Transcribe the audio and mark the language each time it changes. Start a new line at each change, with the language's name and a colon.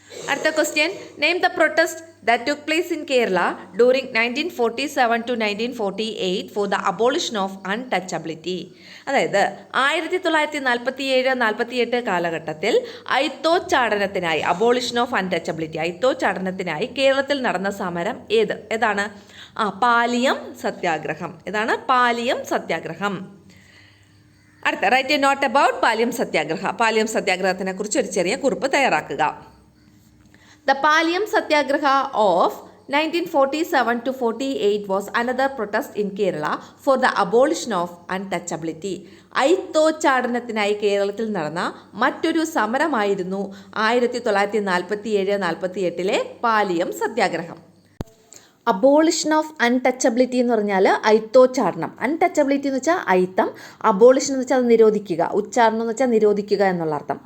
Malayalam: അടുത്ത question,
English: Name the protest that took place in Kerala during 1947 to 1948 for the abolition of untouchability.
Malayalam: അതായത് 1947-48 കാലഘട്ടത്തിൽ അയിത്തോച്ചാടനത്തിനായി,
English: abolition of untouchability,
Malayalam: അയിത്തോച്ചാടനത്തിനായി കേരളത്തിൽ നടന്ന സമരം ഏതാണ്? പാലിയം സത്യാഗ്രഹം. ഏതാണ്? പാലിയം സത്യാഗ്രഹം. അടുത്ത,
English: write a note about
Malayalam: Paliyam സത്യാഗ്രഹത്തിനെ കുറിച്ച് ഒരു ചെറിയ കുറിപ്പ് തയ്യാറാക്കുക.
English: The Palyam Satyagraha of 1947 to 48 was another protest in Kerala for the abolition of untouchability.
Malayalam: അയിത്തോച്ചാടനത്തിനായി കേരളത്തിൽ നടന്ന മറ്റൊരു സമരമായിരുന്നു 1947-48 പാലിയം സത്യാഗ്രഹം.
English: abolition of untouchability
Malayalam: എന്ന് പറഞ്ഞാൽ അയിത്തോച്ചാടനം. അൺടച്ചബിലിറ്റി എന്ന് വെച്ചാൽ അയിത്തം, അബോളിഷൻ എന്ന് വെച്ചാൽ അത് നിരോധിക്കുക, ഉച്ചാരണം എന്ന് വെച്ചാൽ നിരോധിക്കുക എന്നുള്ള അർത്ഥം.